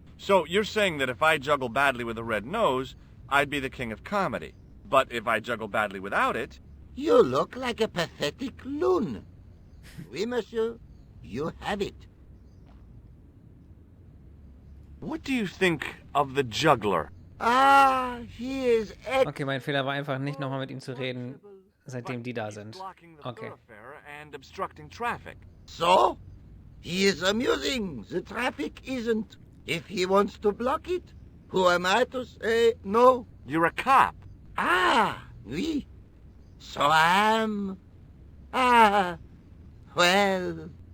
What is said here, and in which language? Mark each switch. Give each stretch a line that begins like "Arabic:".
English: So you're saying that if I juggle badly with a red nose, I'd be the king of comedy. But if I juggle badly without it... You look like a pathetic loon.
French: Oui, monsieur.
English: You have it. What do you think of the juggler? Ah, he is
German: Okay, mein Fehler war einfach nicht nochmal mit ihm zu reden, seitdem die da sind. Okay.
English: And obstructing traffic. So? He is amusing. The traffic isn't. If he wants to block it, who am I to say no? You're a cop. Ah, oui. So I am. Ah, well.